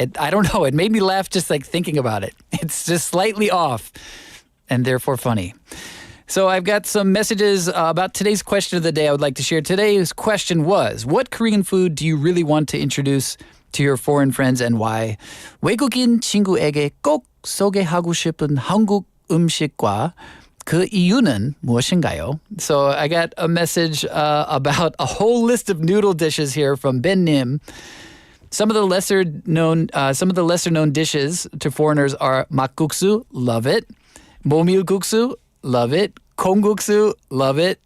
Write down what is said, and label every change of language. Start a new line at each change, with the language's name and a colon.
English: I don't know, it made me laugh just like thinking about it. It's just slightly off and therefore funny. So I've got some messages about today's question of the day I would like to share. Today's question was, what Korean food do you really want to introduce to your foreign friends and why?
Korean: 외국인 친구에게 꼭 소개하고 싶은 한국 음식과 그 이유는 무엇인가요?
English: So I got a message about a whole list of noodle dishes here from Ben Nim. Some of the lesser known dishes to foreigners are makguksu, love it. 모밀국수, love it. 콩국수, love it.